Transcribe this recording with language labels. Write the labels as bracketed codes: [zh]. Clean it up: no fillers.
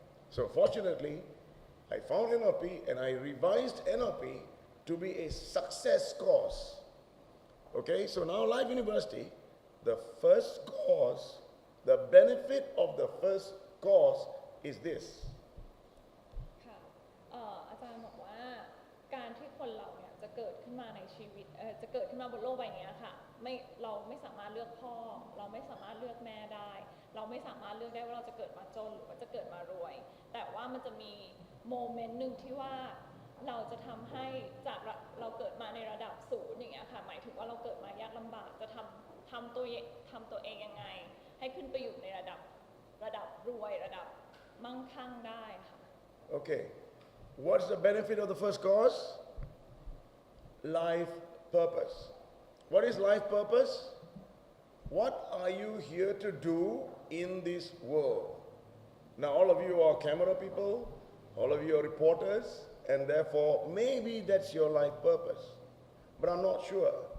[en] So fortunately, I found NLP and I revised NLP to be a success course Okay, so now Life University, the first course, the benefit of the first course is this. [th] ค่ะอาจารย์บอกว่าการที่คนเราเนี่ยจะเกิดขึ้นมาในชีวิตจะเกิดขึ้นมาบนโลกใบนี้ค่ะเราไม่สามารถเลือกพ่อเราไม่สามารถเลือกแม่ได้ เราไม่สามารถเลือกได้ว่าเราจะเกิดมาจนหรือว่าจะเกิดมารวย แต่ว่ามันจะมีโมเมนต์หนึ่งที่ว่าเราจะทำให้จากเราเกิดมาในระดับศูนย์อย่างเงี้ยค่ะหมายถึงว่าเราเกิดมายากลำบากจะทำตัวเองยังไง ให้ขึ้นไปอยู่ในระดับรวยระดับมั่งคั่งได้ค่ะ [en] Okay, what's the benefit of the first course? Life purpose. What is life purpose? What are you here to do in this world? Now, all of you are camera people, all of you are reporters, and therefore, maybe that's your life purpose. But I'm not sure.